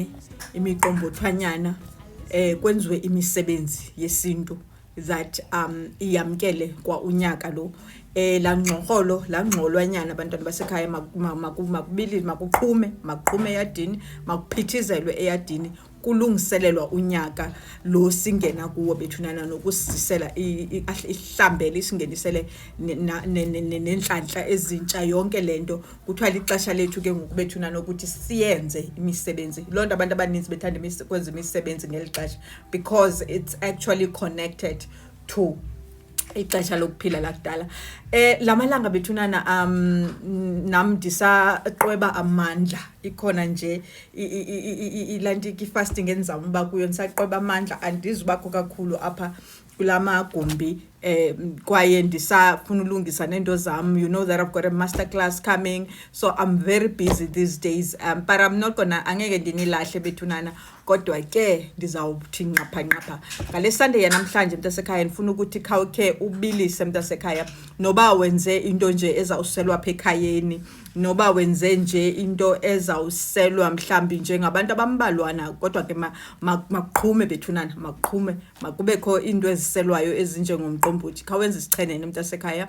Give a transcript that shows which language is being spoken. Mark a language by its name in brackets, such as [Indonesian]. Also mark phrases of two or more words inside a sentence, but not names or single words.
[Xhosa] imiqombothwanyana kwenziwe imisebenzi yesintu that iyamkele kwa unyaka lo langxoxolo langxolwanyana abantwana basekhaya makubili makuqhume eyadini makuphithizelwe eyadini kulungiselelwa unyaka lo singena kuwo bethunana nokusisela ihlambele isingenisele nenhlanhla ezintsha yonke lento kuthiwa ixesha lethu ke ngokubethunana ukuthi siyenze imisebenzi lonto abantu abaninzi bethanda kwenza imisebenzi ngelixesha [English] because it's actually connected to [Xhosa] ixesha lokuphila lakudala. Lamalanga bethunana nam ndisaqweba amandla ikhona nje ilanti fasting enzama uba kuyo ndisaqweba amandla andizubakho kakhulu apha kulamagumbi kwaye ndisafuna ulungisa nento zam. [English] You know that I've got a masterclass coming, so I'm very busy these days, but I'm not gonna [Xhosa] angeke ndinilahle bethunana kodwa ke ndizawuthi nqapha ngale Sunday yanamhlanje mntasekhaya ndifuna ukuthi khawukhe ubilise mntasekhaya noba wenze into nje ezawuselwa apha ekhayeni noba wenze nje into ezawuselwa mhlambi nje ngabantu abambalwana kodwa ke maqhume bethunana maqhume makubekho into eziselwayo ezinje ngomqombothi khawenza isichenene mntasekhaya.